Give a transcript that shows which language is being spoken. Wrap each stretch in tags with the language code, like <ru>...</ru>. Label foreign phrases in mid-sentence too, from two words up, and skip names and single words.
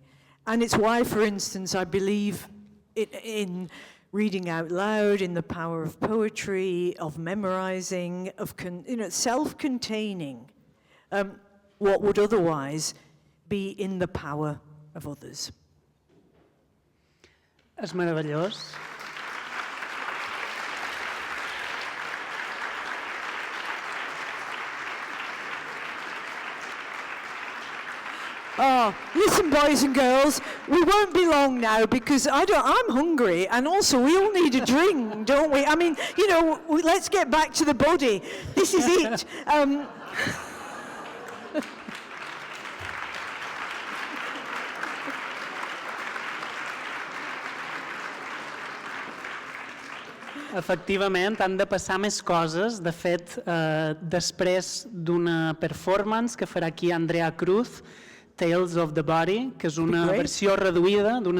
<en>And it's why, for instance, I believe in reading out loud, in the power of poetry, of memorizing, of self-containing what would otherwise be in the power of others.</en> <ca>És meravellós.</ca> <en>Oh, listen, boys and girls, we won't be long now because I'm hungry, and also we all need a drink, don't we? I mean, let's get back to the body. This is it.</en> <ca>Efectivament, han de passar més coses. De fet, després d'una performance que farà aquí Andrea Cruz, Tales of the Body, que és una versió reduïda d'un</ca>